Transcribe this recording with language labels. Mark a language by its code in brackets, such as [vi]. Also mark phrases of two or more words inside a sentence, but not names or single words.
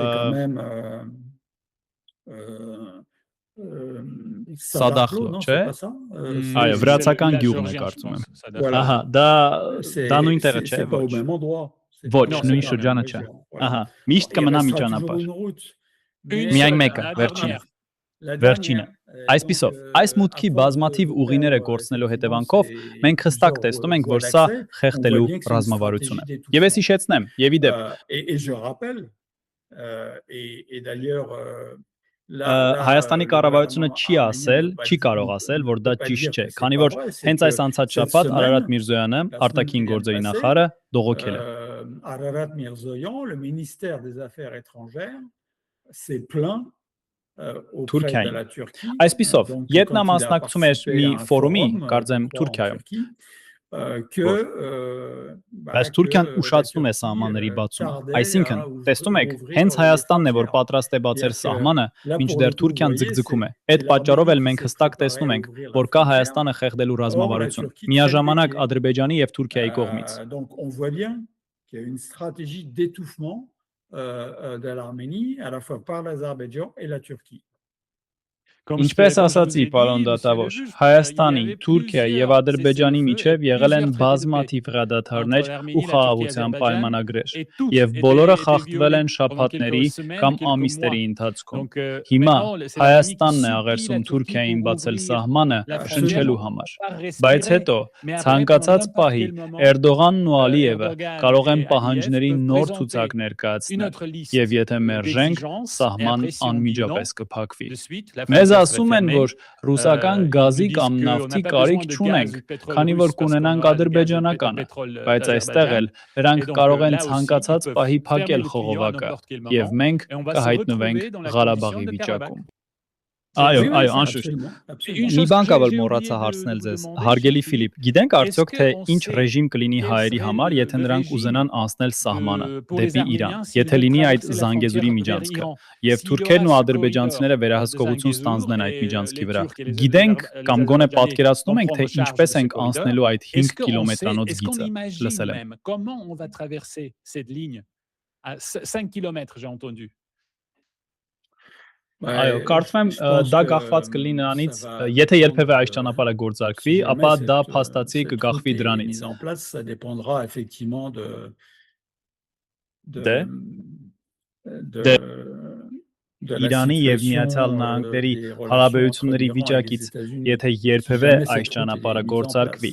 [hy] Սադախլո, չէ։ Այո, վրացական գյուղն է կարծում եմ։ Ահա, դա նույն տեղը չէ, ոչ, նույն շրջանը չէ։ Ահա, միշտ կմնա մի ճանապարհ։ Միայն մեկը, վերջինը։ Այսպիսով, այս մուտքի բազմաթիվ ուղիները կորցնելու հետևանքով մենք հստակ տեսնում ենք, որ սա խեղդելու ռազմավարություն է։ Եվ ես հիշեցնեմ, եւ իդեպ Հայաստանի կառավարությունը չի կարող ասել, որ դա ճիշտ չէ, քանի որ հենց այս անցած շաբաթ Արարատ Միրզոյանը, արտաքին գործերի նախարարը, դողոքել է։ [fr] Ararat Mirzoyan, le ministère des Affaires étrangères, s'est plaint auprès de la Turquie. [hy] Այսպիսով, երբ նա մասնակցում էր մի ֆորումի, կարծեմ Թուրքիայում, բայց Թուրքիան ուշացնում է սահմանների բացումը։ Այսինքն, տեսնում եք, հենց Հայաստանն է, որ պատրաստ է բացել սահմանը, մինչդեռ Թուրքիան ձգձգում է։ Այդ պատճառով էլ մենք հստակ տեսնում ենք, որ կա Հայաստանը խեղդելու ռազմավարություն, միաժամանակ Ադրբեջանի եւ Թուրքիայի կողմից։ [fr] Donc on voit bien qu'il y a une stratégie d'étouffement de l'Arménie à la fois par l'Azerbaïdjan et la Turquie. [hy] Ինչպես ասացի, պարոն դատավոր, Հայաստանի, Թուրքիայի եւ Ադրբեջանի միջև եղել են բազմաթիվ հրադադարներ ու խաղաղության պայմանագրեր, եւ բոլորը խախտվել են շաբաթների կամ ամիսների ընթացքում։ Հիմա Հայաստանն է աղերսում Թուրքիային բացել սահմանը շնչելու համար։ Բայց հետո ցանկացած պահի Էրդողանն ու Ալիևը կարող են պահանջների նոր ցուցակ ներկայացնել, եւ եթե մերժենք, սահմանն անմիջապես կփակվի։ Մեզ Մեզ [fr] ça serait [hy] ասում են, [fr] fermé. [hy] որ ռուսական [fr] Ils nous [hy] գազի [fr] disent [hy] կամ [fr] qu'on n'a [hy] նավթի [fr] pas [hy] կարիք [fr] besoin de [hy] չունենք, [fr] gaz ou de pétrole [hy] քանի [fr] russe [hy] որ [fr] parce qu'on [hy] կունենանք [fr] aura le gaz et le [hy] ադրբեջանականը, [fr] pétrole [hy] բայց այստեղ [fr] d'Azerbaïdjan. [hy] էլ նրանք [fr] Et donc, [hy] կարող են [fr] là aussi, [hy] ցանկացած [fr] ils peuvent [hy] պահի [fr] fermer [hy] փակել [fr] le tuyau à [hy] խողովակը, [fr] n'importe quel [hy] եւ [fr] moment, [hy] մենք [fr] et on va se [hy] կհայտնվենք [fr] retrouver dans la [hy] Ղարաբաղի [fr] condition de Karabakh. [hy] վիճակում։ [fr] Oui, [hy] Այո, [fr] oui, [hy] այո, [fr] c'est [hy] անշուշտ։ [fr] absolument, Une absolument. chose [hy] Մի [fr] que [hy] բան կա, որ [fr] j'ai [hy] մոռացա [fr] oublié de [hy] հարցնել [fr] vous [hy] ձեզ։ [fr] demander, [hy] Հարգելի [fr] cher [hy] Ֆիլիպ, [fr] Philippe, [hy] գիտենք արդյոք թե [fr] est-ce [hy] ինչ [fr] qu'on [hy] ռեժիմ կլինի [fr] sait [hy] հայերի [fr] quel [hy] համար, [fr] serait [hy] եթե [fr] le [hy] նրանք [fr] régime [hy] ուզենան անցնել սահմանը [fr] pour les [hy] դեպի Իրան, [fr] Arméniens s'ils [hy] եթե [fr] veulent [hy] լինի այդ [fr] traverser la [hy] Զանգեզուրի [fr] frontière vers [hy] միջանցքը, [fr] Iran? [hy] եւ [fr] S'il y [hy] թուրքերն ու [fr] aura ce [hy] ադրբեջանցիները [fr] corridor [hy] վերահսկողություն [fr] de [hy] ստանձնեն այդ [fr] Zangezur [hy] միջանցքի [fr] et [hy] վրա։ [fr] les Turcs et les [hy] Գիտենք կամ գոնե [fr] Azerbaïdjanais [hy] պատկերացնում [fr] vont [hy] ենք, թե [fr] prendre charge [hy] ինչպես [fr] de ce [hy] ենք [fr] corridor. [hy] անցնելու այդ 5 [fr] Est-ce qu'on sait, [hy] կիլոմետրանոց [fr] est-ce qu'on [hy] գիծը։ [fr] imagine [hy] Լսել եմ։ [fr] même comment on va traverser cette ligne à 5 km, j'ai entendu. [hy] Այո, կարծում եմ [fr] Je pense [hy] դա [fr] que [hy] կախված կլինի նրանից, [fr] ça va [hy] եթե երբևէ [fr] dépendre [hy] այս [fr] de- [hy] ճանապարհը գործարկվի, [fr] si jamais [hy] ապա դա [fr] cette, [hy] փաստացի [fr] cette [hy] կգախվի [fr] route est [hy] դրանից։ [fr] mise en place, ça dépendra effectivement de [hy] Դե [fr] de la [hy] Իրանի եւ [fr] situation, [hy] Միացյալ Նահանգների [fr] des relations [hy] հարաբերությունների [fr] entre l'Iran et les [hy] վիճակից, [fr] États-Unis. [hy] եթե [fr] Si [hy] երբևէ [fr] jamais [hy] այս [fr] cette route est [hy] ճանապարհը [fr] mise en [hy] գործարկվի,